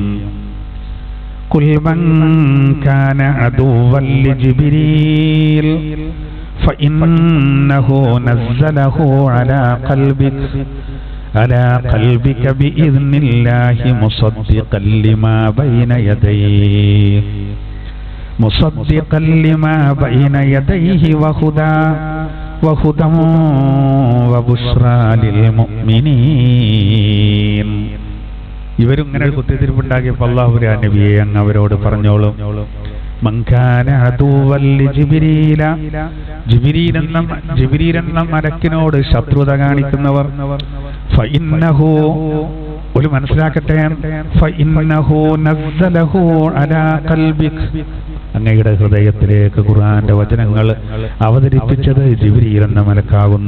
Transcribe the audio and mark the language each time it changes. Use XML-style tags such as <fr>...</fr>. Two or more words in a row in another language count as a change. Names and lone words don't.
<ar>قل من كان عدوا لجبريل فإنه نزله على قلبك بإذن الله مصدقا لما بين يديه وهدى وبشرى للمؤمنين.</ar> <ml>ഇവരിങ്ങനെ ഒരു കുത്തിത്തിരിപ്പുണ്ടാക്കിയപ്പോൾ അല്ലാഹു നബിയെ അങ്ങ് അവരോട് പറഞ്ഞോളും,</ml> <ar>من كان عدوا لجبريل,</ar> <ml>ജിബ്രീൽ എന്ന മലക്കിനോട് ശത്രുത കാണിക്കുന്നവർ, ഫഇന്നഹു, ഒരു മനസ്സിലാക്കട്ടെ,</ml> <ar>فإنه نزله على قلبك,</ar> <ml>അങ്ങയുടെ ഹൃദയത്തിലേക്ക് ഖുർആന്റെ വചനങ്ങൾ അവതരിപ്പിച്ചത് ജിബ്രീൽ എന്ന മലക്കാകുന്നു.</ml>